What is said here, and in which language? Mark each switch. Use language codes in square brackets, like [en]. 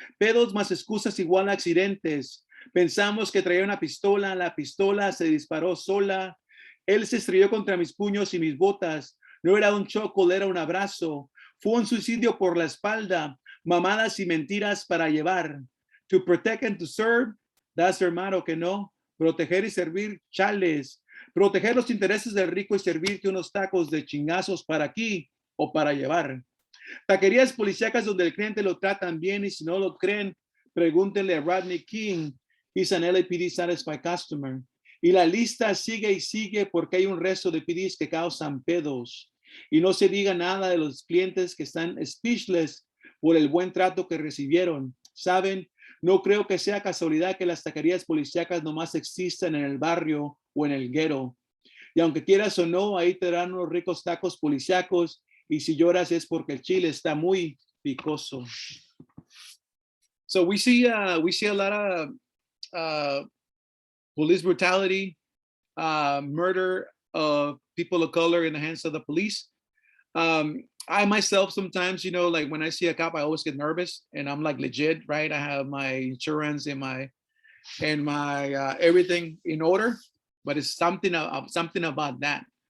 [es] Pedos más excusas igual a accidentes. Pensamos que traía una pistola, la pistola se disparó sola. Él se estrelló contra mis puños y mis botas. No era un choco, era un abrazo. Fue un suicidio por la espalda. Mamadas y mentiras para llevar. [en] To protect and to serve, that's [es] hermano que no. Proteger y servir, chales. Proteger los intereses del rico y servirte unos tacos de chingazos para aquí o para llevar. Taquerías policíacas donde el cliente lo tratan bien y si no lo creen, pregúntenle a Rodney King. [en] He's an LAPD satisfied customer. [es] Y la lista sigue y sigue porque hay un resto de PDs que causan pedos. Y no se diga nada de los clientes que están speechless por el buen trato que recibieron. ¿Saben? No creo que sea casualidad que las taquerías policíacas nomás existan en el barrio o en el ghetto. Y aunque quieras o no, ahí te dan unos ricos tacos policíacos y si lloras es porque el chile está muy picoso. [en] So we see a lot of police brutality, murder of people of color in the hands of the police. I myself sometimes, you know, like when I see a cop, I always get nervous and I'm like legit, right? I have my insurance and my everything in order, but it's something about that.